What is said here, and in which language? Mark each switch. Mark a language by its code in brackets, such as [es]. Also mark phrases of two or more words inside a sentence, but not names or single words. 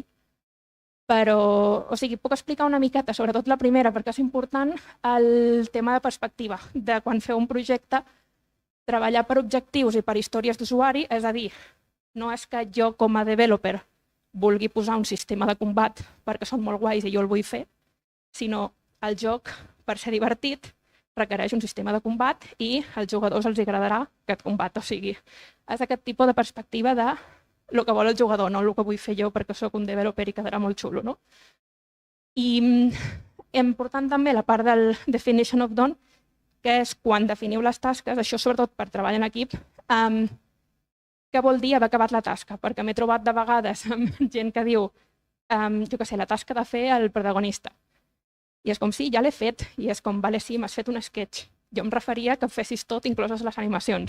[ca] Però, o sigui, puc explicar una miqueta, sobretot la primera, perquè és important, el tema de perspectiva, de quan feu un projecte, treballar per objectius i per històries d'usuari, és a dir, no és que jo com a developer vulgui posar un sistema de combat perquè són molt guais i jo el vull fer, sinó el joc, per ser divertit, requereix un sistema de combat i als jugadors els agradarà aquest combat. O sigui, és aquest tipus de perspectiva de el que vol el jugador, no el que vull fer jo perquè sóc un developer i quedarà molt xulo, no? I important també la part del [en] definition of done, [ca] que és quan definiu les tasques, això sobretot per treball en equip, què vol dir haver acabat la tasca? Perquè m'he trobat de vegades amb gent que diu, jo què sé, la tasca de fer el protagonista. I és com, sí, ja l'he fet. I és com, vale, sí, m'has fet un sketch. Jo em referia que fessis tot, incloses les animacions.